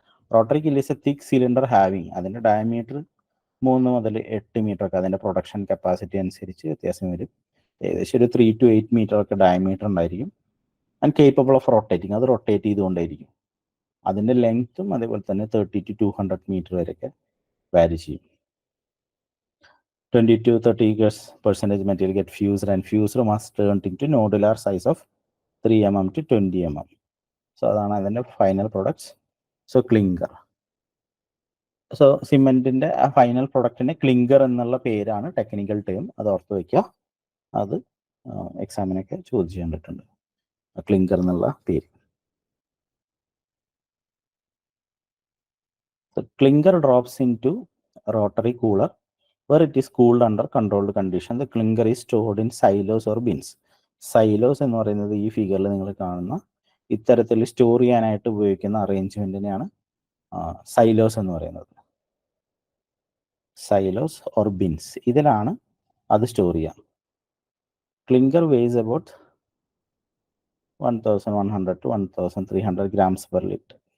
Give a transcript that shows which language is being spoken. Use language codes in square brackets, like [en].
[en] rotary kiln is a thick cylinder having, [ml] അതിൻ്റെ diameter 3 മുതൽ 8 metre ഒക്കെ, അതിൻ്റെ പ്രൊഡക്ഷൻ കപ്പാസിറ്റി അനുസരിച്ച് വ്യത്യാസം വരും. ഏകദേശം ഒരു 3 to 8 മീറ്റർ ഒക്കെ ഡയമീറ്റർ ഉണ്ടായിരിക്കും. [en] and capable of rotating, [ml] അത് റൊട്ടേറ്റ് ചെയ്തുകൊണ്ടേയിരിക്കും. അതിൻ്റെ ലെങ്ത്തും അതേപോലെ തന്നെ 30 to 200 മീറ്റർ വരെയൊക്കെ വാരി ചെയ്യും. [en] 20 to 30% material get fused and fused must turn into nodular size of 3 mm to 20 mm. [ml] So അതാണ് അതിൻ്റെ final products. So clinker, so സിമെൻറ്റിൻ്റെ ആ ഫൈനൽ പ്രൊഡക്റ്റിന് ക്ലിങ്കർ എന്നുള്ള പേരാണ് ടെക്നിക്കൽ ടേം. അത് ഓർത്ത് വയ്ക്കുക, അത് എക്സാമിനൊക്കെ ചോദിച്ചു കണ്ടിട്ടുണ്ട്, ക്ലിങ്കർ എന്നുള്ള പേര്. [en] Clinker drops into rotary cooler where it is cooled under controlled condition. The clinker is stored in silos or bins. [ml] Silos എന്ന് പറയുന്നത് ഈ ഫിഗറിൽ നിങ്ങൾ കാണുന്ന ഇത്തരത്തിൽ സ്റ്റോർ ചെയ്യാനായിട്ട് ഉപയോഗിക്കുന്ന അറേഞ്ച്മെൻറ്റിനെയാണ് സൈലോസ് എന്ന് പറയുന്നത്. സൈലോസ് ഓർ ബിൻസ്, ഇതിലാണ് അത് സ്റ്റോർ ചെയ്യാം. [en] Clinker weighs about 1100 to 1300 grams per liter.